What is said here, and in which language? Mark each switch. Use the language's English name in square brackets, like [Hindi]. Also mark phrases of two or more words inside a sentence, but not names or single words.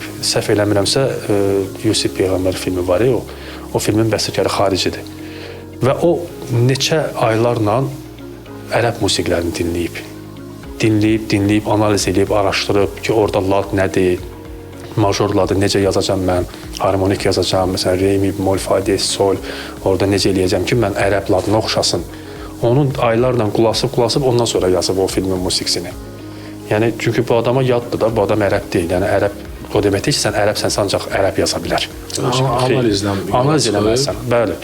[Azerbaijani] Səhv eləmirəmsə, Yusif Peyğəmbər filmi var ya, o filmin bəstəkarı xaricidir. Və o neçə aylarla ərəb musiqilərini dinləyib, analiz edib, araşdırıb ki, orada lad nədir, major ladı necə yazacam mən, harmonik yazacam, məsələn, re, mi, mol, fa, diez, sol, orada necə eləyəcəm ki, mən ərəb ladına oxşasın. Onun aylarla qulasıb, ondan sonra yazıb o filmin musiqisini. Yəni, çünki bu adama yaddır da, bu adam ərəb deyil. Yəni, ərəb o deməkdir ki, sən ərəbsən, ancaq ərəb yaza bilər. Analiz eləməlisən, bəli.